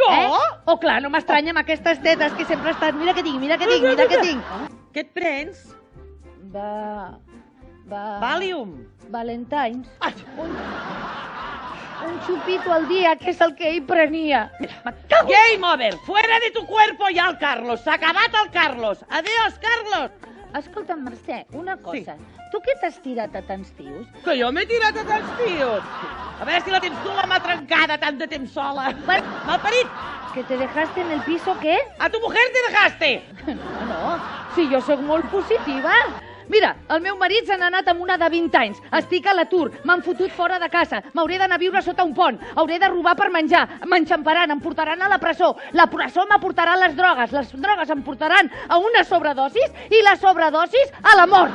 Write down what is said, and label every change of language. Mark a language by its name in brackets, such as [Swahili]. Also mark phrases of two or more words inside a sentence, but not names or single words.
[Catalan] Oh, clar, no m'estranya amb aquestes tetes que sempre estàs... Mira que tinc, mira que tinc, mira que tinc. Què et prens? Valium. Valentines. Un xupito al dia, que és el que ell prenia. [English] Game over. [Spanish] Fuera de tu cuerpo ya el Carlos. [Catalan] S'ha acabat el Carlos. Adiós, Carlos. Escolta'm, Mercè, una cosa. Sí. Tu què t'has tirat a tants tios? Que jo m'he tirat a tants tios. A veure si la tens tu la mà trencada tant de temps sola. Malparit. [Spanish] ¿Que te dejaste en el piso qué? A tu mujer te dejaste. [Catalan] No, si jo sóc molt positiva. Mira, el meu marit se n'ha anat amb una de 20 anys. Estic a l'atur, m'han fotut fora de casa. M'hauré d'anar a viure sota un pont. Hauré de robar per menjar. M'enxamparan, em portaran a la presó. La presó m'aportarà les drogues em portaran a una sobredosis i la sobredosis a la mort.